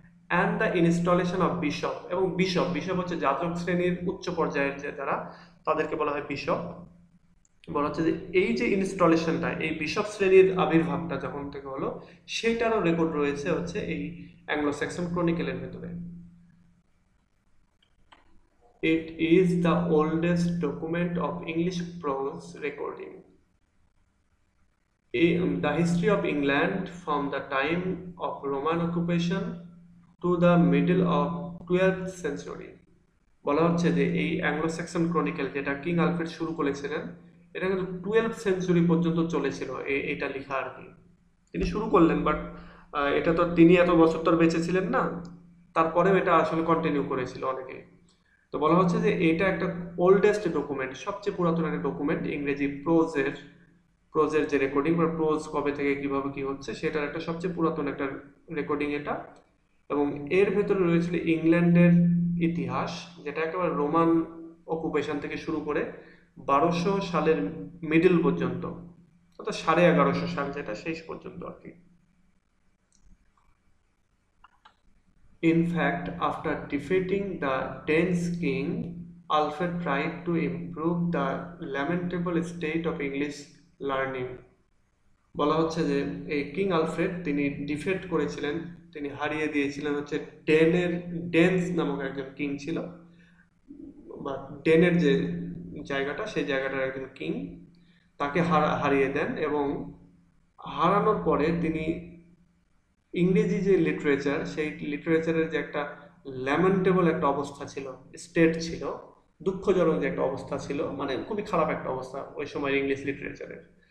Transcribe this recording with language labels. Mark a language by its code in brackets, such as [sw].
[en] and the installation of bishop, [bn] এবং bishop bishop হচ্ছে যাজক শ্রেণীর উচ্চ পর্যায়ের যে যারা, তাদেরকে বলা হয় বিশপ। বলা হচ্ছে যে এই যে ইনস্টলেশনটা, এই বিশপ শ্রেণীর আবির্ভাবটা যখন থেকে হলো সেইটারও রেকর্ড রয়েছে হচ্ছে এই অ্যাংলো স্যাক্সন ক্রনিকেলের ভেতরে। [en] It is the oldest document of English prose recording. The history of England from the time of Roman occupation to the middle of 12th century. [bn] বলা হচ্ছে যে এই অ্যাংলো স্যাক্সন ক্রনিকেল যেটা কিং আলফ্রেড শুরু করেছিলেন, এটা কিন্তু 12th সেঞ্চুরি পর্যন্ত চলেছিল এটা লেখা আর কি। তিনি শুরু করলেন, বাট এটা তো তিনি এত বছর তো আর বেঁচে ছিলেন না, তারপরেও এটা আসলে কন্টিনিউ করেছিল অনেকে। তো বলা হচ্ছে যে এটা একটা ওল্ডেস্ট ডকুমেন্ট, সবচেয়ে পুরাতন একটা ডকুমেন্ট ইংরেজি প্রোজের যে রেকর্ডিং বা প্রোজ কবে থেকে কিভাবে কি হচ্ছে সেটার একটা সবচেয়ে পুরাতন একটা রেকর্ডিং এটা। এবং এর ভেতরে রয়েছিল ইংল্যান্ডের ইতিহাস, যেটা একেবারে রোমান অকুপেশন থেকে শুরু করে 1200 সালের মিডল পর্যন্ত, অর্থাৎ 1150 সাল যেটা শেষ পর্যন্ত আর কি। [en] In fact, after defeating the Danish king, Alfred tried to improve the lamentable state of English learning. [bn] বলা হচ্ছে যে এই কিং আলফ্রেড তিনি ডিফেট করেছিলেন, তিনি হারিয়ে দিয়েছিলেন হচ্ছে ডেন্স নামক একজন কিং ছিল, বা ডেনের যে জায়গাটা সেই জায়গাটার একজন কিং, তাকে হারিয়ে দেন। এবং হারানোর পরে তিনি ইংরেজি যে লিটারেচার, সেই লিটারেচারের যে একটা ল্যামেন্টেবল একটা অবস্থা ছিল, স্টেট ছিল, দুঃখজনক যে একটা অবস্থা ছিল, মানে খুবই খারাপ একটা অবস্থা ওই সময় ইংলিশ লিটারেচারের।